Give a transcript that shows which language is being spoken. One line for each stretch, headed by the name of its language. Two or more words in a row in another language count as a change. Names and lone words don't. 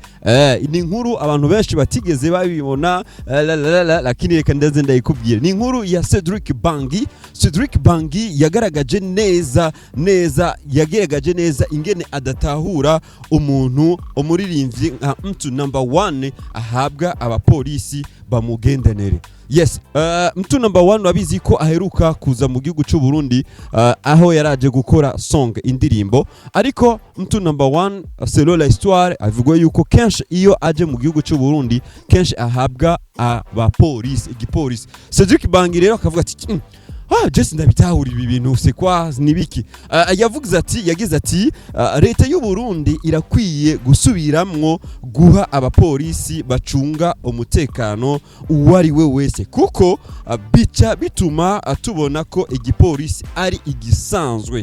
Rundi: Ni nkuru abantu benshi batigeze babibona, lakini reka ndaze ndayikubwira. Ni nkuru ya Cedric Bangi yagaragaje neza ingene adatahura umuntu umuririmbyi nka mtu number 1 ahabwa abapolisi bamugendanere. Yes, mtu number 1 wabizi ko aheruka kuza mu gihugu cy'u Burundi, aho yaraje gukora song indirimbo, ariko mtu number 1
French: selon la histoire
Rundi: avugwa yuko kenshi iyo aje mu gihugu cy'u Burundi kenshi ahabwa abapolisi, igipolisi. Cedric Bangi rero akavuga ati Jesse ndabitahura ibi bintu se kwa nibiki. Yagize ati leta y'u Burundi irakwiye gusubiramwo guha abapolisi bacunga umutekano uwari we wese, kuko bica bituma tubona ko igipolisi ari igisanzwe.